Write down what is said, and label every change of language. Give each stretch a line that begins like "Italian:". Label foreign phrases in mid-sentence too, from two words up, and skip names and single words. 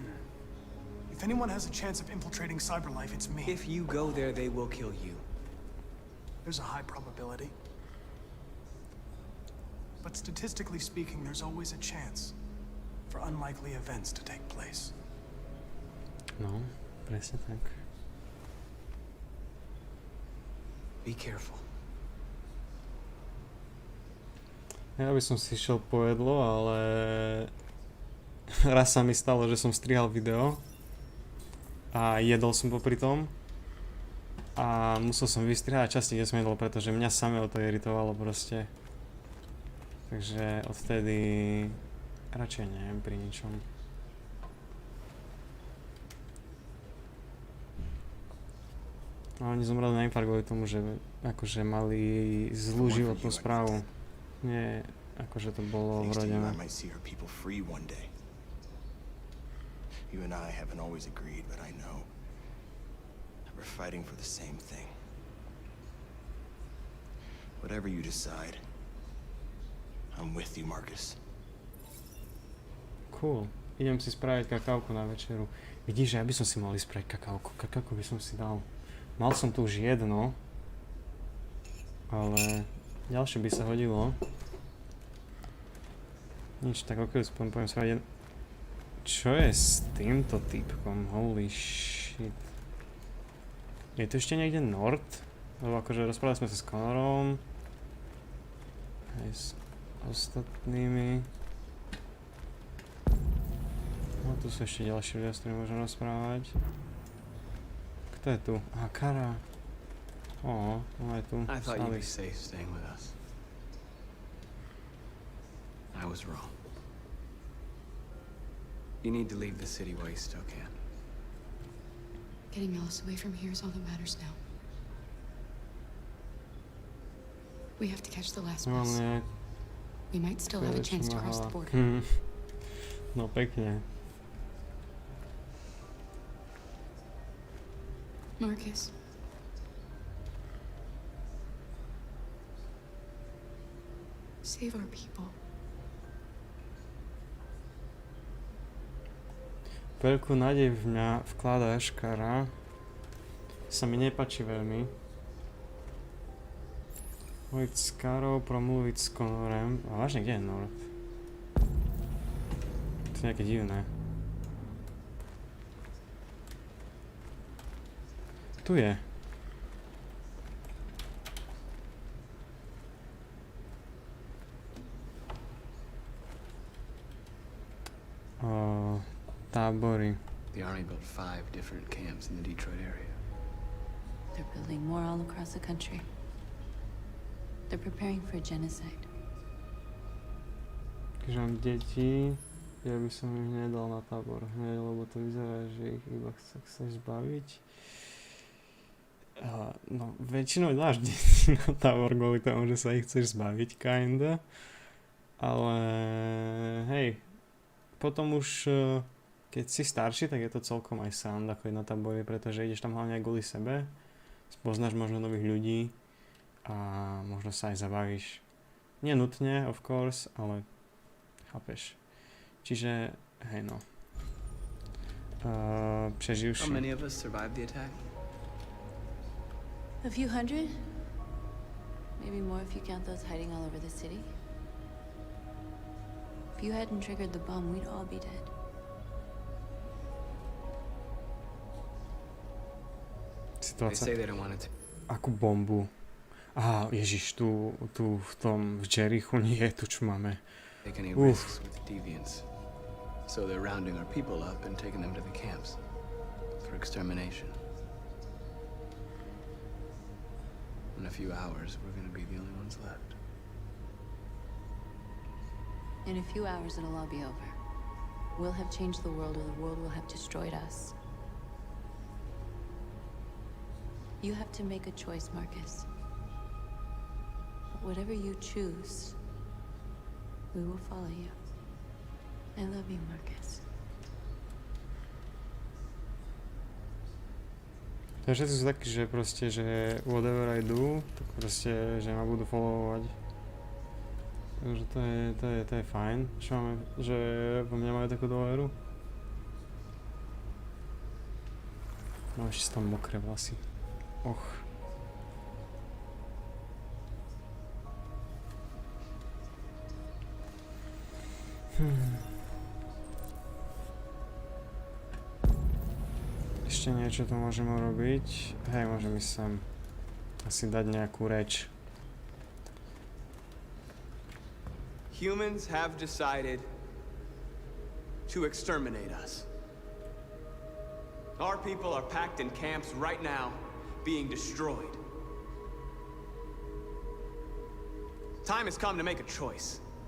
English: If anyone has a chance of infiltrating CyberLife, it's me. If you go there, they will kill you. There's a high probability. But statistically speaking, there's always a chance for unlikely events to take place.
Slovak: No, presne tak.
English: Be careful.
Slovak: Ja by som si šiel po jedlo, ale raz sa mi stalo, že som strihal video a jedol som popri tom a musel som vystrihať časti, kde som jedol, pretože mňa samého to iritovalo proste. Takže odtedy radšej neviem pri ničom. No, oni zomreli na infarkt kvôli tomu, že akože mali zlú životnú správu. Nie, akože to bolo vrodené.
English: I might see her people free one day. You and I haven't always agreed, but I know that we're fighting for the same thing. Whatever you decide, I'm with you, Marcus. Cool.
Slovak: Idem si spraviť kakávku na večeru. Vidíš, že ja by som si mal ísť spraviť kakávku. Kakávku by som si dal. Mal som tu už jedno, ale ďalšie by sa hodilo. Nič, tak ok, poviem spraviť jedno. Čo je s týmto typkom?
English: Holy shit.
Slovak: Je to ešte niekde Nord? Lebo akože rozprávali sme sa s Connorom. Aj s ostatnými. No tu sú ešte ďalšie ľudia, s ktorými môžem rozprávať. Kto je tu? Aha, Kara. Ó, on je tu.
English: I thought you'd be safe staying with us. I was wrong. You need to leave the city while you still can. Getting Alice away from here is all that matters now. We have to catch the last bus. We might still have a chance to cross the border.
Slovak: No pekne. Marcus.
English: Save our people.
Slovak: Veľkú nádej v mňa vkladáš, Kara. Sa mi nepáči veľmi. Hovoriť s Karou,
Czech: promluviť s Connorem.
Slovak: A vážne, kde je Nord? To je nejaké divné. Tu je. Tábory.
English: The army built 5 different camps in the Detroit area. They're building more all across the country. They're preparing for a genocide.
Slovak: Keď mám deti, ja by som ich nedal na tábor hneď, lebo to vyzerá, že ich iba chceš zbaviť. No, väčšinou dáš deti na tábor kvôli tomu, že sa ich chceš zbaviť, kinda. Ale hej, potom už keď si starší, tak je to celkom aj sranda chodiť na tábory, pretože ideš tam hlavne aj kvôli sebe, spoznáš možno nových ľudí a možno sa aj zabavíš. Nie nutne,
English: of course,
Slovak: ale chápeš. Čiže, hej no. Preživší.
English: How many of us survived the attack? A few hundred? Maybe more if you count those hiding all over the city. If you hadn't triggered the bomb, we'd all be dead.
Slovak: Situácia. Akú bombu? Aha, Ježiš, tu v tom, v Jerichu, nie, tu čo máme.
English: So they're rounding our people up and taking them to the camps for extermination. In a few hours, we're gonna be the only ones left. In a few hours, it'll all be over. We'll have changed the world, or the world will have destroyed us. You have to make a choice, Marcus. Whatever you choose, We will follow you. I love you, Marcus.
Slovak: To všetci sú takí, že proste, že
English: whatever I do,
Slovak: tak proste, že ma budú followovať. Takže to je fajn, že vo mňa majú takú dôveru. Mám ešte tam mokré vlasy. Och. Ešte niečo tu môžeme urobiť. Hej, môžem ísť sem. Asi dať nejakú reč.
English: Humans have decided to exterminate us. Our people are packed in camps right now, being destroyed. Time has come to make a choice.